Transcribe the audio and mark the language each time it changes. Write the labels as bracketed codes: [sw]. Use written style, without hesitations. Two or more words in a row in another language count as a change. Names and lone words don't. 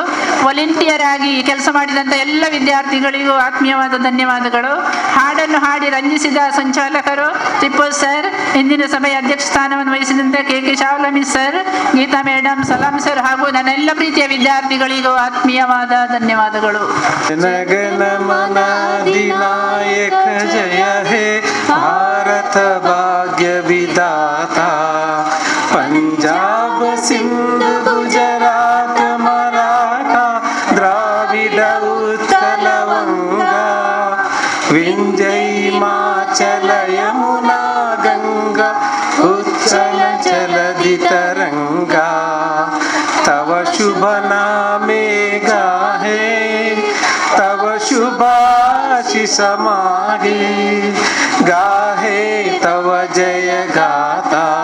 [kn] ವಾಲಂಟಿಯರ್ ಆಗಿ ಕೆಲಸ ಮಾಡಿದಂಥ ಎಲ್ಲ ವಿದ್ಯಾರ್ಥಿಗಳಿಗೂ ಆತ್ಮೀಯವಾದ ಧನ್ಯವಾದಗಳು. ಹಾಡನ್ನು ಹಾಡಿ ರಂಜಿಸಿದ ಸಂಚಾಲಕರು ತಿಪ್ಪು ಸರ್, ಇಂದಿನ ಸಭೆಯ ಅಧ್ಯಕ್ಷ ಸ್ಥಾನವನ್ನು ವಹಿಸಿದಂಥ KK ಶಾವಲಮಿ ಸರ್, ಗೀತಾ ಮೇಡಮ್, ಸಲಾಂ ಸರ್ ಹಾಗೂ ನನ್ನೆಲ್ಲ ಪ್ರೀತಿಯ ವಿದ್ಯಾರ್ಥಿಗಳಿಗೂ ಆತ್ಮೀಯವಾದ ಧನ್ಯವಾದಗಳು. [bn] নায়ক জয় হে ভারত ভাগ্য বিধাতা পাঞ্জাব সিন্ধ গুজরাট মারাঠা দ্রাবিড় উৎকল বঙ্গ বিন্ধ্য হিমাচল যমুনা গঙ্গা উচ্চল জলধি তরঙ্গা তব শুভ নামে গাহে তব শুভাশিস মাগে গাহে তব জয় গাতা